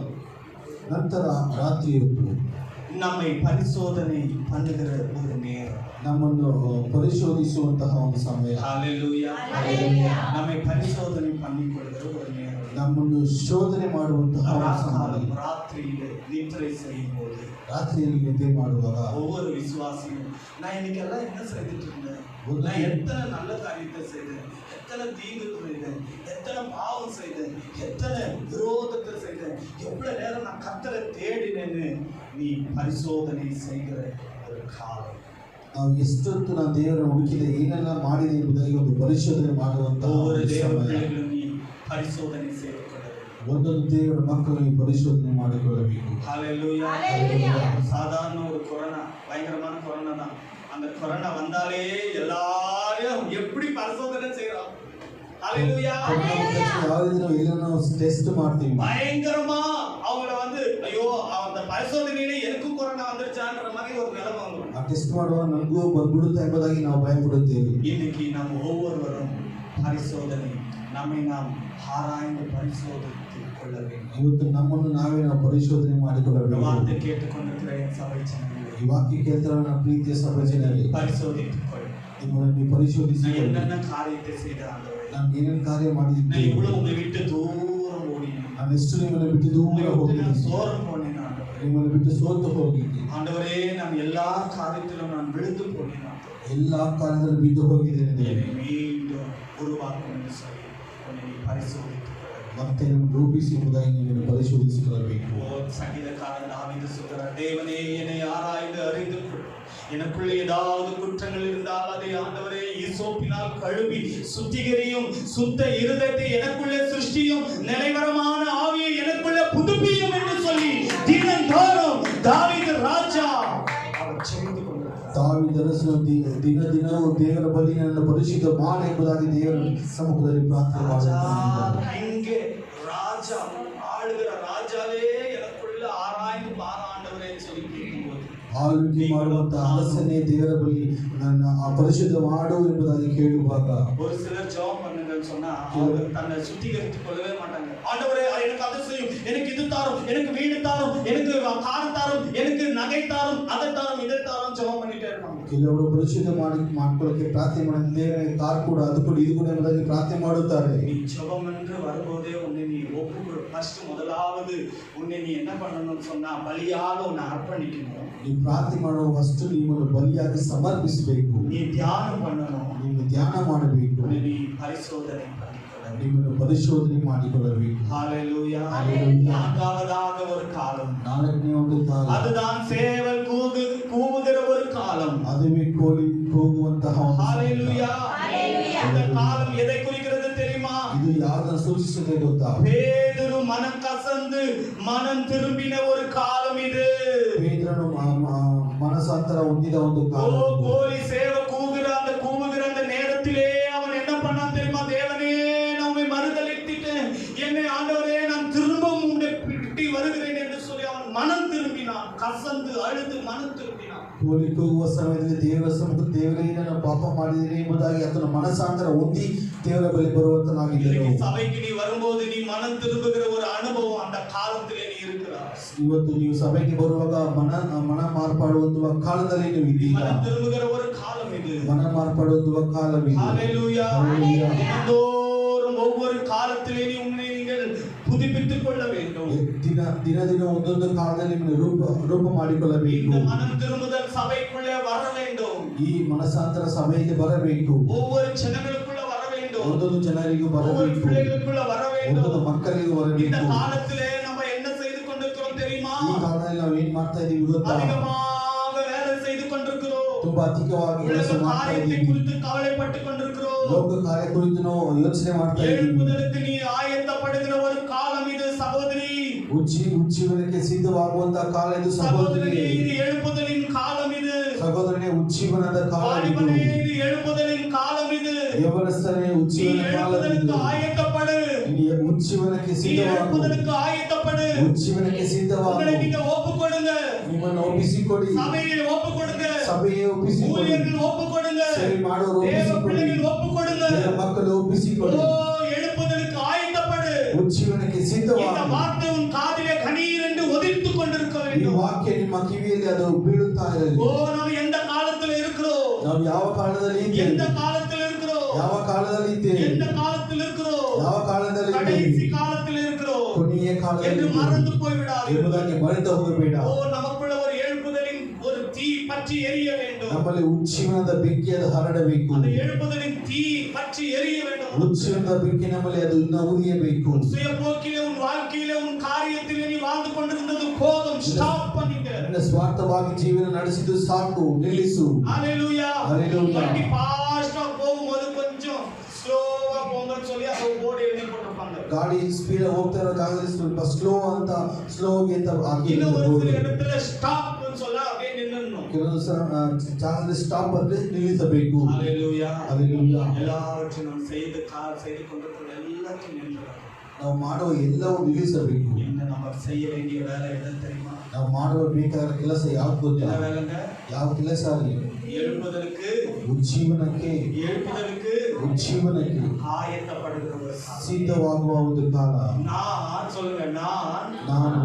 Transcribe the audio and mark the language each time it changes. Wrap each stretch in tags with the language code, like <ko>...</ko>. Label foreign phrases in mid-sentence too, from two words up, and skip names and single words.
<kn>ನಂತರ ರಾತ್ರಿ ಹೊತ್ತು</kn> <ta>நம்மை பரிசோதனை பண்ணுகிற ஒரு நேரம்,</ta> <kn>ನಮ್ಮನ್ನು ಪರಿಶೋಧಿಸುವಂತಹ ಒಂದು ಸಮಯ,</kn> <ta>ஹல்லேலூயா. நம்மை பரிசோதனை பண்ணிக்கொள்கிற ஒரு நேரம்,</ta> <kn>ನಮ್ಮನ್ನು ಶೋಧನೆ ಮಾಡುವಂತಹ ಒಂದು ಸಮಯ.</kn> <ta>ராக்காலம் ராத்திரியில நித்திரை செய்யும் போது,</ta> <kn>ರಾತ್ರಿಯಲ್ಲಿ ನಿದ್ದೆ ಮಾಡುವಾಗ</kn> <ta>ஒவ்வொரு விசுவாசியும் நான் இன்னைக்கு எல்லாம் என்ன செய்துட்டு இருந்தேன், நான் எத்தனை நல்ல காரியத்தை செய்தேன், எத்தனை தீங்கு செய்தேன், எத்தனை பாவம் செய்தேன், எத்தனை விரோதத்தை செய்தேன், எவ்வளவு நேரம் நான் கர்த்தரை தேடினேன்னு நீ பரிசோதனை செய்கிற ஒரு காலம்.</ta> <kn>ನಾವು ಎಷ್ಟೊತ್ತು ನಾನು ದೇವರನ್ನು ಹುಡುಕಿದೆ, ಏನೆಲ್ಲ ಮಾಡಿದೆ ಎಂಬುದಾಗಿ ಒಂದು ಪರಿಶೋಧನೆ ಮಾಡುವಂತಹ</kn> <ta>ஒவ்வொரு</ta> <kn>ಒಂದು</kn> <ta>தேவ</ta> <kn>ಸಮಯ.</kn> <ta>பிள்ளைகளும் நீ பரிசோதனை செய்து கொள்ள வேண்டும்.</ta> <kn>ಒಂದೊಂದು ದೇವರ ಮಕ್ಕಳು ಈ ಪರಿಶೋಧನೆ ಮಾಡಿಕೊಳ್ಳಬೇಕು.</kn> <ta>ஹல்லேலூயா. சாதாரண ஒரு கொரோனா, பயங்கரமான கொரோனா தான். அந்த கொரோனா வந்தாலே எல்லாரும் எப்படி பரிசோதனை செய்யறோம். ஹல்லேலூயா.</ta> <kn>ಯಾವುದೇ ದಿನ ಎಲ್ಲನೂ ಟೆಸ್ಟ್ ಮಾಡ್ತೀವಿ.</kn> <ta>பயங்கரமா அவங்கள வந்து ஐயோ அந்த பரிசோதனையில எனக்கும் கொரோனா வந்துருச்சான்ற மாதிரி ஒரு நிலைமை வந்துடும்.</ta> <kn>ಆ ಟೆಸ್ಟ್ ಮಾಡುವಾಗ ನನಗೂ ಬಂದ್ಬಿಡುತ್ತಾ ಎಂಬುದಾಗಿ ನಾವು ಭಯ ಪಡುತ್ತೇವೆ.</kn> <ta>இன்னைக்கு நாம் ஒவ்வொருவரும் பரிசோதனை நம்மை நாம் ஆராய்ந்து பரிசோதித்து கொள்ள வேண்டும்.</ta> <kn>ಇವತ್ತು ನಮ್ಮನ್ನು ನಾವೇ ನಾವು ಪರಿಶೋಧನೆ ಮಾಡಿಕೊಳ್ಳಬೇಕು.</kn> <ta>வார்த்தை கேட்டுக்கொண்டிருக்கிற என் சபை ஜனங்களே,</ta> <kn>ಈ ವಾಕ್ಯ ಕೇಳ್ತಾರೆ ನನ್ನ ಪ್ರೀತಿಯ ಸಭೆಯಲ್ಲಿ</kn> <ta>பரிசோதித்துக் கொள்.</ta> <kn>ನಿಮ್ಮನ್ನು ಪರಿಶೋಧಿಸಿ</kn> <ta>நான் என்னென்ன காரியத்தை செய்த ஆண்டவரே,</ta> <kn>ನಾನು ಏನೇನು ಕಾರ್ಯ</kn> <ta>நான்</ta> <kn>ಮಾಡಿದ್ದೇನೆ,</kn> <ta>இவ்வளவு உங்களை விட்டு தூரம் ஓடினேன்,</ta> <kn>ನಾನು ಎಷ್ಟು ನಿಮ್ಮನ್ನು ಬಿಟ್ಟು ದೂರ</kn> <ta>உங்களை விட்டு நான்</ta> <kn>ಹೋಗಿದ್ದೀನಿ,</kn> <ta>சோரம் போனேன் ஆண்டவரே.</ta> <kn>ನಿಮ್ಮನ್ನು ಬಿಟ್ಟು ಸೋತು ಹೋಗಿದ್ದೀನಿ,</kn> <ta>ஆண்டவரே நான் எல்லா காரியத்திலும் நான் விழுந்து போனேன் ஆண்டவரே.</ta> <kn>ಎಲ್ಲಾ ಕಾರ್ಯದಲ್ಲಿ ಬಿದ್ದು ಹೋಗಿದ್ದೇನೆ.</kn> <ta>என்னை மீண்டும் உருவாக்கும் என்று சொல்லி உன்னை நீ பரிசோதித்துக் கொள்ள வேண்டும்.</ta> <kn>ಮತ್ತೆ ನಿಮ್ಮನ್ನು ರೂಪಿಸಿ ಎಂಬುದಾಗಿ ನೀವನ್ನು ಪರಿಶೋಧಿಸಿಕೊಳ್ಳಬೇಕು.</kn> <ta>ஓ சங்கீதக்காரன் தாவீது சொல்கிறார், தேவனே என்னை ஆராய்ந்து அறிந்து கொள், எனக்குள்ளே ஏதாவது குற்றங்கள் இருந்தால் அதை ஆண்டவரே ஈசோப்பினால் கழுவி சுத்திகரியும், சுத்த இருதயத்தை எனக்குள்ளே சிருஷ்டியும், நிலைவரமான ஆவியை எனக்குள்ளே புதுப்பியும் என்று சொல்லி தினந்தோறும் தாவீது ராஜா அவர் செபித்துக் கொண்டிருக்கிறார்.</ta> <kn>ದಾವೀದನು ದಿನ ದಿನವೂ ದೇವರ ಬಳಿ ನನ್ನ ಪರಿಶುದ್ಧ ಮಾಡು ಎಂಬುದಾಗಿ ದೇವರ ಸಮ್ಮುಖದಲ್ಲಿ ಪ್ರಾರ್ಥನೆ ಮಾಡುತ್ತಾನೆ.</kn> <ta>இங்கே ராஜா ஆளுகிற ராஜாவே எனக்குள்ள ஆராய்ந்து பாராண்ட ஆண்டவரேன்னு சொல்லி கேட்கும்போது</ta> <kn>ಆಳ್ವಿಕೆ ಮಾಡುವಂತ ಆಲೋಚನೆ ದೇವರ ಬಳಿ ನನ್ನ ಪರಿಶುದ್ಧ ಮಾಡು ಎಂಬುದಾಗಿ ಕೇಳುವಾಗ</kn> <ta>ஒரு சிலர் ஜெபம் பண்ணுங்கன்னு சொன்னா அவங்க தன்னை சுத்திகரித்துக் கொள்ளவே மாட்டாங்க. ஆண்டவரே எனக்கு அது செய்யும், எனக்கு இது தாரும், எனக்கு வீடு தாரும், எனக்கு கார் தாரும், எனக்கு நகை தாரும், அதை தாரும், இதை தாரும் ஜெபம் பண்ணிட்டே இருப்பாங்க.</ta> <kn>ಕೆಲವರು ಪರಿಶುದ್ಧ ಮಾಡಿಕೊಳ್ಳಕ್ಕೆ ಪ್ರಾರ್ಥನೆ ಮಾಡಿ ದೇವರಿಗೆ ಕಾರ್ ಕೂಡ ಅದು ಕೂಡ ಇದು ಕೂಡ ಎಂಬುದಾಗಿ ಪ್ರಾರ್ಥನೆ ಮಾಡುತ್ತಾರೆ.</kn> <ta>நீ ஜெபம் என்று வரும்போதே உன்னை நீ ஒப்புக்கொடு. ஃபர்ஸ்ட் முதலாவது உன்னை நீ என்ன பண்ணணும்னு சொன்னா பலியாக உன்னை அர்ப்பணிக்கணும்.</ta> <kn>நீ ಪ್ರಾರ್ಥನೆ ಮಾಡುವ ಫಸ್ಟ್ ನಿಮ್ಮನ್ನು ಬಲಿಯಾಗಿ ಸಮರ್ಪಿಸಬೇಕು.</kn> <ta>நீ தியானம் பண்ணணும்.</ta> <kn>ನೀವು ಧ್ಯಾನ ಮಾಡಬೇಕು.</kn> <ta>நீ பரிசோதனை பண்ணிக்கொள்ள.</ta> <kn>ನಿಮ್ಮನ್ನು ಪರಿಶೋಧನೆ ಮಾಡಿಕೊಳ್ಳಬೇಕು.</kn> <ta>ஹalleluya. நான்காவதாக ஒரு காலம்.</ta> <kn>ನಾಲ್ಕನೇ ಒಂದು ಕಾಲ.</kn> <ta>அதுதான் சேவல் கூவுகிற ஒரு காலம். அதுவே கோழி ಕೂಗುವಂತಹ ஹalleluya. இந்த காலம் எதை குறிக்கிறது தெரியுமா?</ta> <kn>ಇದು ಯಾರನ್ನು ಸೂಚಿಸುತ್ತದೆ ಗೊತ್ತಾ?</kn> <ta>பேதுரு மனம் கசந்து மனம் திரும்பின ஒரு காலம் இது.</ta> <kn>ಪೇತ್ರನು ಮನಸಾಂತರ ಹೊಂದಿದ ಒಂದು ಕಾಲ.</kn> <ta>கோழி சேவ கூவுகிற அந்த நேரத்திலே அவன் என்ன பண்ணான் தெரியுமா? தேவனே நான் உம்மை மறுதலித்துட்டேன், என்னை ஆண்டவரே நான் திரும்பவும் உம்மை பிடி வருகிறேன் என்று சொல்லி அவன் மனம் திரும்பினான். கசந்து அழுது மனம் திரும்பினான்.</ta> <kn>ಕೋಳಿ ಕೂಗುವ ಸಮಯದಲ್ಲಿ ದೇವರ ಸಮ್ಮುಖ ದೇವರೇ ನಾನು ಪಾಪ ಮಾಡಿದ್ದೇನೆ ಎಂಬುದಾಗಿ ಆತನ ಮನಸಾಂತರ ಹೊಂದಿ ದೇವರ ಬಳಿ ಬರುವಂತನಾಗಿದ್ದನು.</kn> <ta>சபைக்கு நீ வரும்போது நீ மனம் திரும்புகிற ஒரு அனுபவம் அந்த காலத்திலே நீ இருக்கிறாய்.</ta> <kn>ಇವತ್ತು ನೀವು ಸಭೆಗೆ ಬರುವಾಗ ಮನ ಮಾರ್ಪಾಡುವ ಕಾಲದಲ್ಲಿ ನೀವು ಇದ್ದೀರಾ.</kn> <ta>மனம் திரும்புகிற ஒரு காலம் இது.</ta> <kn>ಮನ ಮಾರ್ಪಾಡುವ ಕಾಲವಿದೆ.</kn> <ta>ஹalleluya. தினந்தோறும் ஒவ்வொரு காலத்திலே நீ உன்னை நீங்கள் புதுப்பித்துக் கொள்ள வேண்டும்.</ta> <kn>ದಿನ ಒಂದೊಂದು ಕಾಲದಲ್ಲಿ ರೂಪ ಮಾಡಿಕೊಳ್ಳಬೇಕು.</kn> <ta>இந்த மனம் திரும்புதல் சபைக்குள்ளே வர வேண்டும்.</ta> <kn>ಈ ಮನಸಾಂತರ ಸಭೆಗೆ ಬರಬೇಕು.</kn> <ta>ஒவ்வொரு ஜனங்களுக்குள்ள வர வேண்டும்.</ta> <kn>ಒಂದೊಂದು ಜನರಿಗೂ</kn> <ta>ஒவ்வொரு</ta> <kn>ಬರಬೇಕು.</kn> <ta>பிள்ளைகளுக்குள்ள வர வேண்டும்.</ta> <kn>ಒಂದೊಂದು ಮಕ್ಕಳಿಗೂ</kn> <ta>இந்த</ta> <kn>ಬರಬೇಕು.</kn> <ta>காலத்திலே நம்ம என்ன செய்து கொண்டிருக்கிறோம் தெரியுமா?</ta> <kn>ಈ ಕಾಲದಲ್ಲಿ ನಾವು ಏನ್ ಮಾಡ್ತಾ ಇದೀವಿ ಗೊತ್ತಾ?</kn> <ta>அதிகமாக வேலை செய்து கொண்டிருக்கிறோம்.</ta> <kn>ತುಂಬಾ ಅಧಿಕವಾಗಿ ಕೆಲಸ</kn> <ta>உலக</ta> <kn>ಮಾಡ್ತಾ</kn> <ta>காரியத்தை</ta> <kn>ಇದೀವಿ.</kn> <ta>குறித்து கவலைப்பட்டு கொண்டிருக்கிறோம்.</ta> <kn>ಲೋಕ ಕಾರ್ಯ ಕುರಿತು ನಾವು ಯೋಚನೆ ಮಾಡ್ತಾ ಇದೀವಿ.</kn> <ta>எழுப்புதலுக்கு நீ ஆயத்தப்படுகிற ஒரு காலம் இது சகோதரி.</ta> <kn>ಉಜ್ಜೀವನಕ್ಕೆ ಸಿದ್ಧವಾಗುವಂತಹ ಕಾಲ ಇದು</kn> <ta>சகோதரி.</ta> <kn>ಸಹೋದರಿ.</kn> <ta>இது எழுப்புதலின் காலம் இது.</ta> <kn>ಸಹೋದರನೇ ಉಜ್ಜೀವನದ ಕಾಲ ಇದು.</kn> <ta>வாலிபனே, இது எழுப்புதலின் காலம் இது.</ta> <kn>ಯವನಸ್ಥನೇ</kn> <ta>நீ</ta> <kn>ಉಜ್ಜೀವನ ಕಾಲ ಇದು.</kn> <ta>எழுப்புதலுக்கு ஆயத்தப்படு.</ta> <kn>ನೀ ಉಜ್ಜೀವನಕ್ಕೆ</kn> <ta>நீ</ta> <kn>ಸಿದ್ಧವಾಗು.</kn> <ta>எழுப்புதலுக்கு ஆயத்தப்படு.</ta> <kn>ಉಜ್ಜೀವನಕ್ಕೆ ಸಿದ್ಧವಾಗು.</kn> <ta>உங்களை நீங்க ஒப்புக்கொடுங்க.</ta> <kn>ನಿಮ್ಮನ್ನು ಒಪ್ಪಿಸಿಕೊಡಿ.</kn> <ta>சபையை ஒப்புக்கொடுங்க.</ta> <kn>ಸಭೆಗೆ ಒಪ್ಪಿಸಿಕೊಡಿ.</kn> <ta>ஊழியர்கள் ஒப்புக்கொடுங்க.</ta> <kn>ಸರಿ ಮಾಡೋರು</kn> <ta>தேவ</ta> <kn>ಒಪ್ಪಿಸಿಕೊಡಿ.</kn> <ta>பிள்ளைகள் ஒப்புக்கொடுங்க.</ta> <kn>ದೇವ ಮಕ್ಕಳು ಒಪ್ಪಿಸಿಕೊಡಿ.</kn> <ta>ஓ, எழுப்புதலுக்கு ஆயத்தப்படு.</ta> <kn>ಉಜ್ಜೀವನಕ್ಕೆ</kn> <ta>இந்த</ta> <kn>ಸಿದ್ಧವಾಗು.</kn> <ta>வார்த்தை உன் காதிலே கணீர் என்று ஒதித்துக் கொண்டிருக்க</ta> <kn>ಈ</kn> <ta>வேண்டும்.</ta> <kn>ವಾಕ್ಯ ನಿಮ್ಮ ಕಿವಿಯಲ್ಲಿ ಅದು ಬೀಳುತ್ತಾ ಇರಲಿ.</kn> <ta>ஓ, நாம் எந்த காலத்தில் இருக்கிறோம்?</ta> <kn>ನಾವು ಯಾವ ಕಾಲದಲ್ಲಿ</kn> <ta>எந்த</ta> <kn>ಇದ್ದೇವೆ?</kn> <ta>காலத்தில் இருக்கிறோம்?</ta> <kn>ಯಾವ ಕಾಲದಲ್ಲಿ ಇದ್ದೇವೆ?</kn> <ta>எந்த காலத்தில் இருக்கிறோம்?</ta> <kn>ಯಾವ ಕಾಲದಲ್ಲಿ</kn> <ta>கடைசி</ta> <kn>ಇದ್ದೇವೆ?</kn> <ta>காலத்தில் இருக்கிறோம்</ta> <kn>ಕೊನೆಯ ಕಾಲದಲ್ಲಿ</kn> <ta>என்று</ta> <kn>ಇದ್ದೇವೆ</kn> <ta>மறந்து போய்விடாதீர்கள்.</ta> <kn>ಎಂಬುದಾಗಿ ಮರೆತು ಹೋಗಬೇಡ.</kn> <ta>ஓ, நமக்குள்ள ஒரு எழுப்புதலின் ஒரு தீ பற்றி எரிய வேண்டும்.</ta> <kn>ನಮ್ಮಲ್ಲಿ ಉಜ್ಜೀವನದ ಬೆಂಕಿ ಅದು ಹರಡಬೇಕು.</kn> <ta>அந்த எழுப்புதலின் தீ பற்றி எரிய வேண்டும்.</ta> <kn>ಉಜ್ಜೀವನದ ಬೆಂಕಿ ನಮ್ಮಲ್ಲಿ ಅದು ಇನ್ನು ಉರಿಯಬೇಕು.</kn> <ta>சுய போக்கிலே உன் வாழ்க்கையிலே உன் காரியத்திலே நீ வாழ்ந்து கொண்டிருந்தது போதும். ஸ்டாப் பண்ணிங்க.</ta> <kn>ನಿನ್ನ ಸ್ವಾರ್ಥವಾಗಿ ಜೀವನ ನಡೆಸಿದ್ದು ಸಾಕು, ನಿಲ್ಲಿಸು.</kn> <ta>ஹalleluya. Hallelujah. வண்டி ஃபாஸ்டா போகும்போது கொஞ்சம் ஸ்லோவா போங்கன்னு சொல்லி அந்த போர்டு எழுதி போட்டிருப்பாங்க.</ta> <kn>ಗಾಡಿ ಸ್ಪೀಡ್ ಹೋಗ್ತಾ ಇರೋ ಜಾಗದಲ್ಲಿ ಸ್ವಲ್ಪ ಸ್ಲೋ ಅಂತ ಹಾಕಿ</kn> <ta>இன்னும் ஒரு சில இடத்துல ஸ்டாப்னு சொல்ல அப்படியே நின்னணும்.</ta> <kn>ಕೆಲವು ಜಾಗದಲ್ಲಿ ಸ್ಟಾಪ್ ಅಂದ್ರೆ ನಿಲ್ಲಿಸಬೇಕು.</kn> <ta>ஹalleluya. Hallelujah. எல்லாவற்றையும் நாம் செய்து கொண்டிருக்கிற எல்லாத்தையும் நின்றோம்.</ta> <kn>ನಾವು ಮಾಡುವ ಎಲ್ಲವೂ ನಿಲ್ಲಿಸಬೇಕು.</kn> <ta>என்ன நம்ம செய்ய வேண்டிய வேலை எது தெரியுமா?</ta> <kn>ನಾವು ಮಾಡುವ ಬೇಕಾದ ಕೆಲಸ ಯಾವ್ದು ಗೊತ್ತಾ?</kn> <ta>என்ன வேலைங்க?</ta> <kn>ಯಾವ ಕೆಲಸ ಆಗಲಿ</kn> <ta>எழுப்புதலுக்கு</ta> <kn>ಉಜ್ಜೀವನಕ್ಕೆ</kn> <ta>ஆயத்தப்படுகிற ஒரு காலம்.</ta> <kn>ಸಿದ್ಧವಾಗುವ ಒಂದು ಕಾಲ.</kn> <ta>நான் சொல்லுங்க,</ta> <kn>ನಾನು</kn>